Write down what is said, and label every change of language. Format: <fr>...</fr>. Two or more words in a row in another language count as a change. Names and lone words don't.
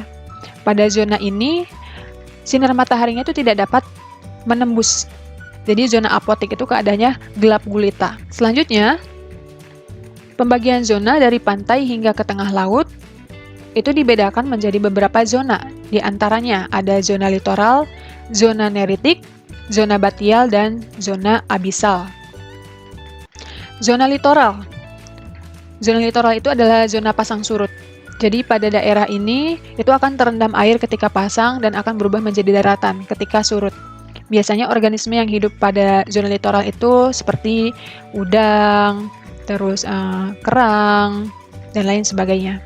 <id>Pada zona ini sinar mataharinya itu tidak dapat menembus. Jadi zona afotik itu keadaannya gelap gulita. Selanjutnya pembagian zona dari pantai hingga ke tengah laut itu dibedakan menjadi beberapa zona. Di antaranya ada zona litoral, zona neritik, zona batial, dan zona abisal. Zona litoral. Zona litoral itu adalah zona pasang surut. Jadi pada daerah ini itu akan terendam air ketika pasang dan akan berubah menjadi daratan ketika surut. Biasanya organisme yang hidup pada zona litoral itu seperti udang, terus kerang, dan lain sebagainya.</id>